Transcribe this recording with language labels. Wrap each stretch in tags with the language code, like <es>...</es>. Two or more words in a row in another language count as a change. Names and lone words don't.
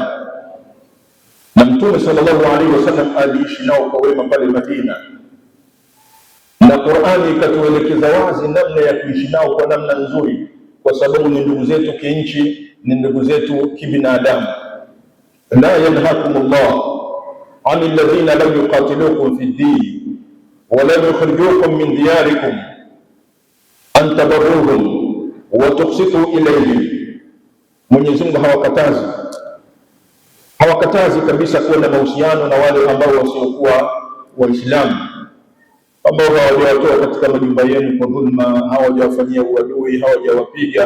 <sw>Na Mtume</sw> <ar>صلى الله عليه وسلم</ar> <sw>aliishi nao kwa wema pale Madina, na Qur'ani ikatuelekeza wazi namna ya kuishi nao kwa namna nzuri, kwa sababu ni ndugu zetu kinchi, ni ndugu zetu kibinadamu.</sw> <ar>لا ينهاكم الله عن الذين لم يقاتلوكم في الدين ولم يخرجوكم من دياركم أن تبروهم وتقسطوا إليهم.</ar> <sw>Mwenyezi Mungu hawakatazi kabisa kuwa na mahusiano na wale ambao wasiokuwa Waislamu, ambao hawajawatoa katika majumba yenu kwa dhulma, hawajawafanyia uadui, hawajawapiga.</sw>